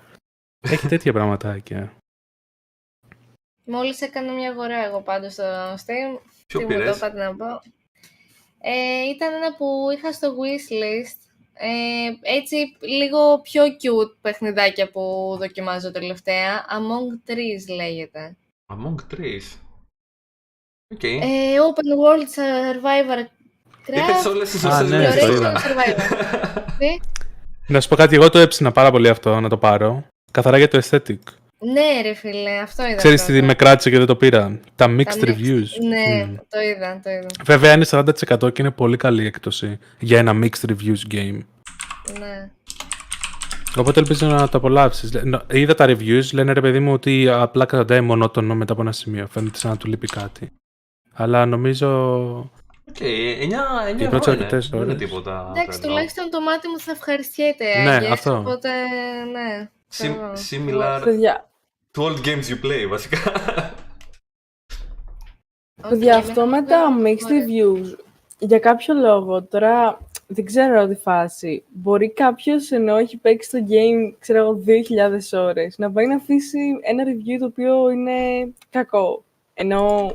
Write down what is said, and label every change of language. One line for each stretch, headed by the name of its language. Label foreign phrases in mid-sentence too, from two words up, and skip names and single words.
Greek: Έχει τέτοια πραγματάκια. Μόλις έκανα μια αγορά εγώ πάντως στο Steam. Ποιο πήρες? Μου το είπατε να πω. Ήταν ένα που είχα στο wishlist. Έτσι λίγο πιο cute παιχνιδάκια που δοκιμάζω τελευταία. Among Trees λέγεται. Among Trees. Okay.
English: Open World Survivor
Greek: Είπες όλες τις ουσίες Να σου πω κάτι, εγώ το έψηνα πάρα πολύ αυτό, να το πάρω. Καθαρά για το aesthetic. Ναι ρε φίλε, αυτό είδα. Ξέρεις τι με κράτησε και δεν το πήρα? Τα
English: mixed reviews.
Greek: Ναι, το είδα. Βέβαια είναι 40% και είναι πολύ καλή έκπτωση για ένα
English: mixed reviews game.
Greek: Ναι. Οπότε ελπίζω να το απολαύσεις. Είδα τα reviews, λένε ρε παιδί μου ότι απλά κρατάει μονότονο μετά από ένα σημείο. Φαίνεται σαν να του λείπει κάτι. Αλλά νομίζω... Οκ, 9 ευρώ είναι τίποτα. Εντάξει, τουλάχιστον το μάτι μου θα ευχαριστιέται. Ναι, αυτό. Οπότε, ναι.
English: Similar to old games you play,
Greek: βασικά. Παιδιά, αυτό με τα mixed reviews, για κάποιο λόγο, τώρα δεν ξέρω τη φάση, μπορεί κάποιος ενώ έχει παίξει το game, ξέρω εγώ, 2.000 ώρες, να πάει να αφήσει ένα review το οποίο είναι κακό. Ενώ